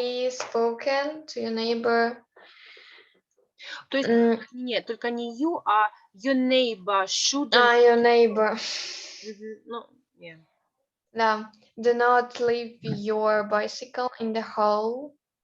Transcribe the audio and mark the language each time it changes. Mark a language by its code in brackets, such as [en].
[en] spoken to your neighbor. [ru] То есть нет, только не you, а [en] your neighbor shouldn't. Your neighbor. No, yeah. No, do not leave your bicycle in the hall.